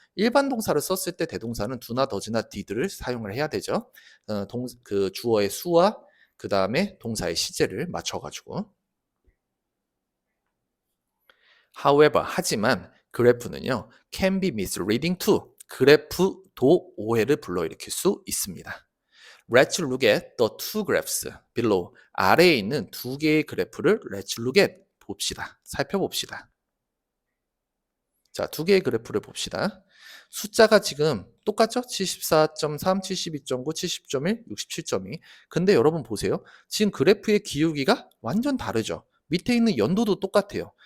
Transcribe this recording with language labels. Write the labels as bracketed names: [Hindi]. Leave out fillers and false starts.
[Korean] 일반 동사를 썼을 때 대동사는 do나 does나 did를 사용을 해야 되죠. 그 주어의 수와 그 다음에 동사의 시제를 맞춰가지고. [English] However, [Korean] 하지만 그래프는요, [English] can be misleading too. [Korean] 그래프도 오해를 불러일으킬 수 있습니다. [English] Let's look at the two graphs below. [Korean] 아래에 있는 두 개의 그래프를 [English] let's look at [Korean] 봅시다. 살펴봅시다. 자, 두 개의 그래프를 봅시다. 숫자가 지금 똑같죠? 74.3, 72.9, 70.1, 67.2. 근데 여러분 보세요. 지금 그래프의 기울기가 완전 다르죠? 밑에 있는 연도도 똑같아요.